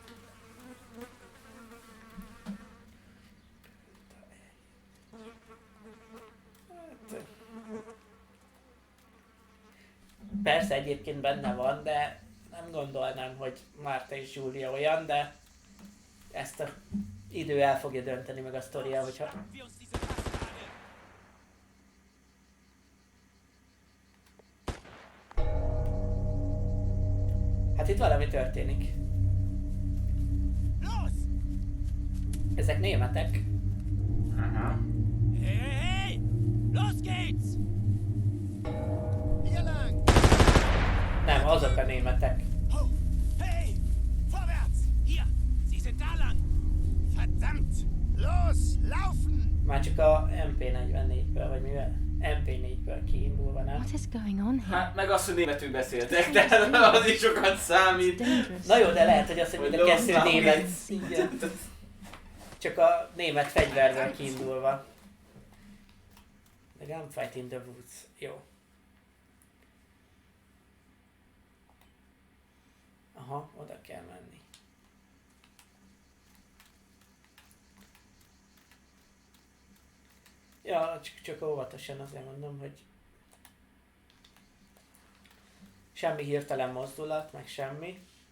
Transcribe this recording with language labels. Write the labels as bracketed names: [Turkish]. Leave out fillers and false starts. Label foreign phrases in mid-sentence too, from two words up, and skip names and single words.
[Hungarian] Persze egyébként benne van, de nem gondolnám, hogy Márta és Júlia olyan, de ezt a idő el fogja dönteni meg a sztoria, hogyha... Hát itt valami történik. Ezek németek. Aha. [German] Hey! Los geht's! Hier lang! [Hungarian] Nem, azok a németek. [German] Oh. Hey! Vorwärts! Hier! Sie sind da lang! Verdammt! Los! Laufen! [Hungarian] Már csak a MP44-ből, vagy mivel? MP4-ből kiindulva, nem? [English] What is going on here? [Hungarian] Hát meg azt, hogy németül beszéltek, de az is sokat számít. Na jó, de lehet, hogy azt, hogy mind a kettő Hogy német. Igen. Csak a német fegyverből kiindulva. [English] The gunfight in the woods. [Hungarian] Jó. Aha, oda kell menni. Ja, csak óvatosan azért mondom, hogy semmi hirtelen mozdulat, meg semmi.